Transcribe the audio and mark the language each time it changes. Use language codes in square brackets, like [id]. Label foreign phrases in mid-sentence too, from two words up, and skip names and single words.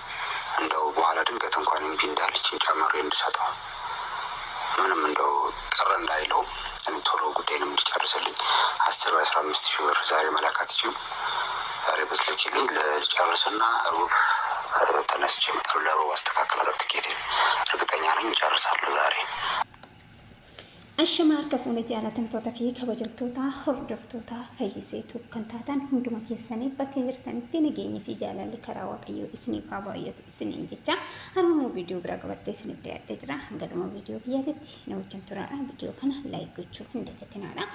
[am] እንደው በኋላ ድንገት እንኳን እምቢ እንዳለችኝ ጨምሬ እንድሰጠው ምንም እንደው ቀረ እንዳይለው እኔ ቶሎ ጉዳይንም እንዲጨርስልኝ 10 ወይ 15 ሺህ ብር ዛሬ መላክ አትችይም? ዛሬ በስልኪልኝ ልጨርስና ሩብ ተነስቼ መጣሁ። ለሩብ አስተካክላለሁ ትኬቴን። እርግጠኛ ነኝ እጨርሳለሁ ዛሬ። [om] Ashamaarka fuula jaalatamtoota fi kabajamtoota hordoftoota fayyiseetu kan taatan hunduma keessanii bakka jirtanitti nageenyi fi jaalalli karaa waaqayyoo isiniif haa baay'atu isiniin jecha harmuma viidiyoo biraa qabadhee isiniif dhiyaadhee jira. Hanga dhuma viidiyoo kiyyaatti na wajjin turaadha. Viidiyoo kana laayik gochuu hin dagatinaadha.